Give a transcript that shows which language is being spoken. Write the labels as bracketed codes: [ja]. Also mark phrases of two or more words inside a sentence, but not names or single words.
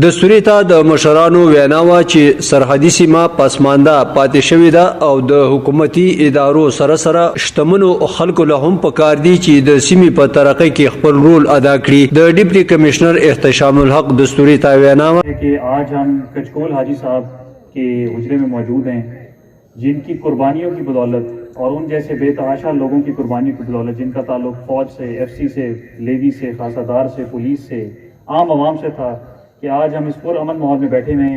[ps] د سوري ته د مشرانو ویناوه چې سرحدي سیمه پسمانده پاتې شوې ده او د حکومتي ادارو سره شتمنو خلکو له هم پکار دي چې د سیمې په ترقۍ کې خپل رول ادا کړي. د ډیپټي کمشنر احتشام الحق دستوري ته ویناوه [ur] کہ آج ہم کچکول حاجی صاحب کے حجرے میں موجود ہیں، جن کی قربانیوں کی بدولت اور ان جیسے بے تحاشا لوگوں کی قربانیوں کی بدولت جن کا تعلق فوج سے، ایف سی سے، لیوی سے، خاصہ دار سے، پولیس سے، عام عوام سے تھا، کہ آج ہم اس پرامن ماحول میں بیٹھے ہوئے ہیں.